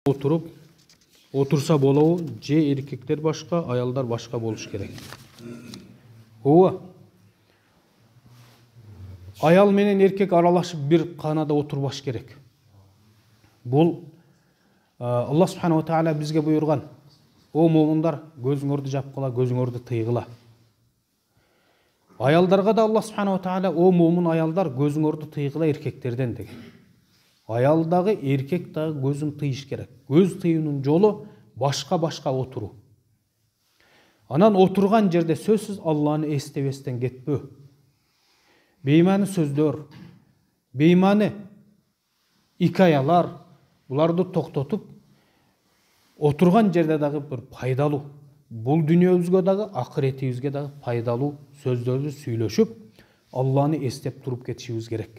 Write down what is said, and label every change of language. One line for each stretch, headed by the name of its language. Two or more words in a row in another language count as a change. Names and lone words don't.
Kyrgyz: Oturup otursa болобу же эркектер башка, аялдар башка болуш керек? Ооба. Аял менен эркек аралашып бир канада отурбаш керек. Бул Аллах
Arabic: سبحانه وتعالى
Kyrgyz: бизге буйрган: "О момундар, көзүңөрдү жапкыла, көзүңөрдү тыйгыла." Аялдарга да Аллах
Arabic: سبحانه وتعالى:
Kyrgyz: "О момун аялдар, көзүңөрдү тыйгыла эркектерден" деген. Аял дагы, эркек дагы көзүн тыйыш керек. Көз тыюунун жолу башка отуруу. Анан отурган жерде сөзсүз Алланы эстебестен кетпөө. Беймани сөздөр, беймани икаялар, буларды токтотуп, отурган жерде дагы бир пайдалуу, бул дүйнөбүзгө дагы, акыретибизге дагы пайдалуу сөздөрдү сүйлөшүп, Алланы эстеп туруп кетишибиз керек.